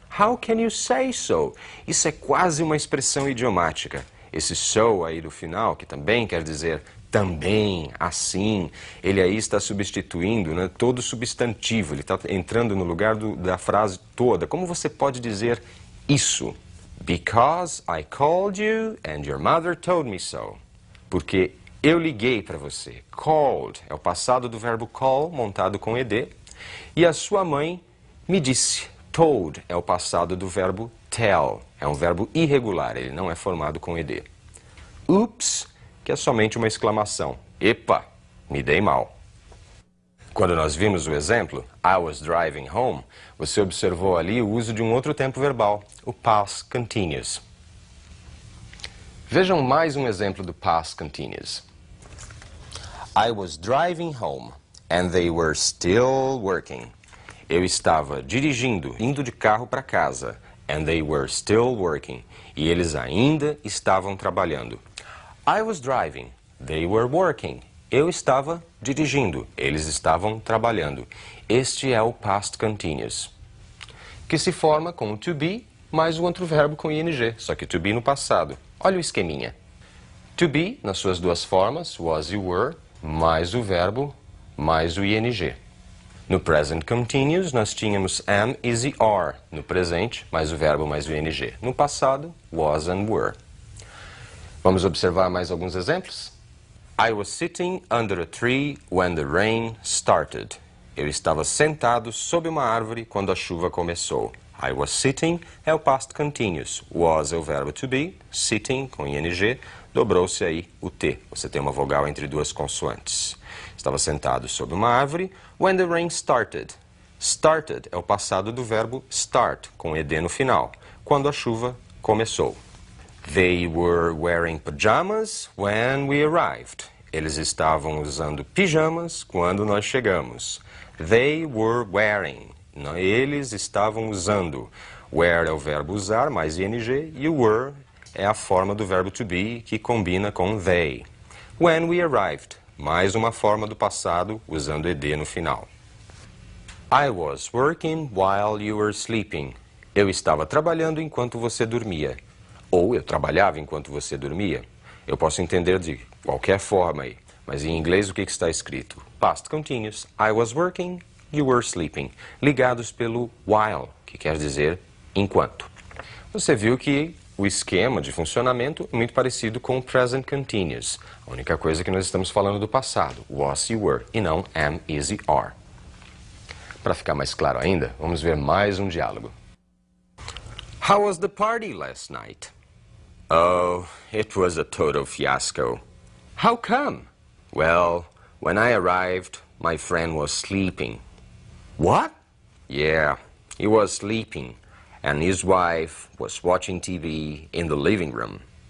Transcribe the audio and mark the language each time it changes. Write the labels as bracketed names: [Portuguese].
[English] How can you say so? [Portuguese] Isso é quase uma expressão idiomática. Esse so aí do final, que também quer dizer também, assim, ele aí está substituindo, né, todo substantivo, ele está entrando no lugar da frase toda. Como você pode dizer isso? [English] Because I called you and your mother told me so. [Portuguese] Porque eu liguei para você. Called é o passado do verbo call, montado com ed, e a sua mãe me disse. Told é o passado do verbo tell, é um verbo irregular, ele não é formado com ed. Oops, que é somente uma exclamação. Epa, me dei mal. Quando nós vimos o exemplo, [English] I was driving home, [Portuguese] você observou ali o uso de um outro tempo verbal, o past continuous. Vejam mais um exemplo do past continuous. [English] I was driving home, and they were still working. [Portuguese] Eu estava dirigindo, indo de carro para casa, [English] and they were still working. [Portuguese] E eles ainda estavam trabalhando. [English] I was driving, they were working. [Portuguese] Eu estava dirigindo, eles estavam trabalhando. Este é o past continuous, que se forma com o to be mais o outro verbo com ing, só que to be no passado. Olha o esqueminha. To be, nas suas duas formas, was e were, mais o verbo, mais o ing. No present continuous, nós tínhamos am, is e are. No presente, mais o verbo, mais o ing. No passado, was and were. Vamos observar mais alguns exemplos? [English] I was sitting under a tree when the rain started. [Portuguese] Eu estava sentado sob uma árvore quando a chuva começou. [English] I was sitting [Portuguese] é o past continuous. Was é o verbo to be. Sitting, com ing, dobrou-se aí o T. Você tem uma vogal entre duas consoantes. Estava sentado sob uma árvore [English] when the rain started. [Portuguese] Started é o passado do verbo start, com ed no final, quando a chuva começou. [English] They were wearing pajamas when we arrived. [Portuguese] Eles estavam usando pijamas quando nós chegamos. [English] They were wearing. [Portuguese] Eles estavam usando. Wear é o verbo usar, mais ing, e were é a forma do verbo to be, que combina com they. [English] When we arrived. [Portuguese] mais uma forma do passado usando ed no final. [English] I was working while you were sleeping. [Portuguese] Eu estava trabalhando enquanto você dormia. Ou eu trabalhava enquanto você dormia. Eu posso entender de qualquer forma aí. Mas em inglês o que está escrito? Past continuous. [English] I was working, you were sleeping. [Portuguese] Ligados pelo while, que quer dizer enquanto. Você viu que o esquema de funcionamento é muito parecido com o present continuous. A única coisa é que nós estamos falando do passado. Was e were, e não am, is e are. Para ficar mais claro ainda, vamos ver mais um diálogo. [English] How was the party last night? Oh, it was a total fiasco. How come? Well, when I arrived, my friend was sleeping. What? Yeah, he was sleeping, and his wife was watching TV in the living room.